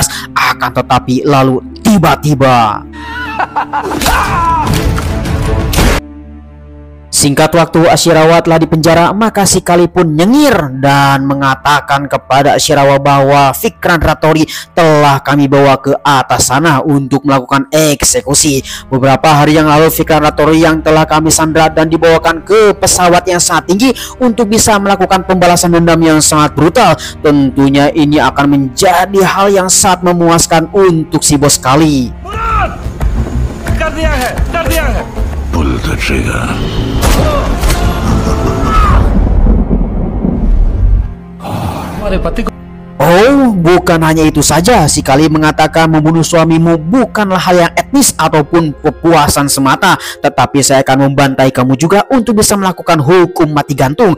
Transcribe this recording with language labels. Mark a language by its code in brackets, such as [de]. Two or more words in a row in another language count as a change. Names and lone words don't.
[id] Akan tetapi lalu tiba-tiba Singkat waktu Ashirawa telah dipenjara, maka si Kali pun nyengir dan mengatakan kepada Ashirawa bahwa Vikran Rattori telah kami bawa ke atas sana untuk melakukan eksekusi. Beberapa hari yang lalu Vikran Rattori yang telah kami sandra dan dibawakan ke pesawat yang sangat tinggi untuk bisa melakukan pembalasan dendam yang sangat brutal. Tentunya ini akan menjadi hal yang sangat memuaskan untuk si bos Kali. [hi] कर दिया है [en] pull the trigger. [id] Oh, bukan hanya itu saja, si Kali mengatakan membunuh suamimu bukanlah hal yang etnis ataupun kepuasan semata, tetapi saya akan membantai kamu juga untuk bisa melakukan hukum mati gantung.